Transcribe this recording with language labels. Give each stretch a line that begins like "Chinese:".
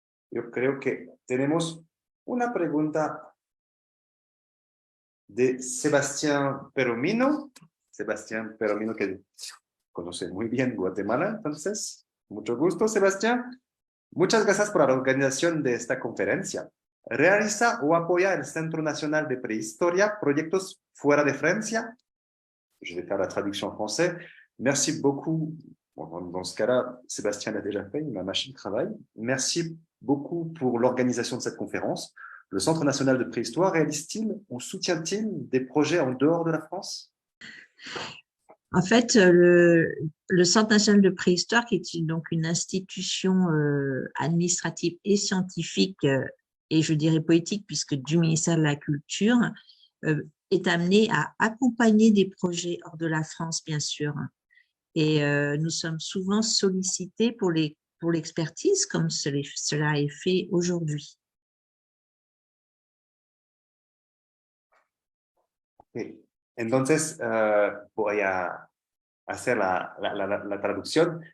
Spanish: Yo creo que tenemos una pregunta de Sebastián Peromino. Sebastián Peromino, que conoce muy bien Guatemala, entonces, mucho gusto, Sebastián. Muchas gracias por la organización de esta conferencia. ¿Realiza o apoya el Centro Nacional de Prehistoria proyectos fuera de Francia?
French: Je vais faire la traduction en français. Merci beaucoup. Bon, dans ce cas-là, Sébastien l'a déjà fait, ma machine travaille. Merci beaucoup pour l'organisation de cette conférence. Le Centre National de Préhistoire réalise-t-il ou soutient-il des projets en dehors de la France? En fait, le Centre national de préhistoire, qui est donc une institution administrative et scientifique, et je dirais politique, puisque du ministère de la Culture, est amené à accompagner des projets hors de la France, bien sûr. Et nous sommes souvent sollicités pour l'expertise, comme cela est fait aujourd'hui.
English: Okay.
Spanish: Entonces, voy a hacer la traducción.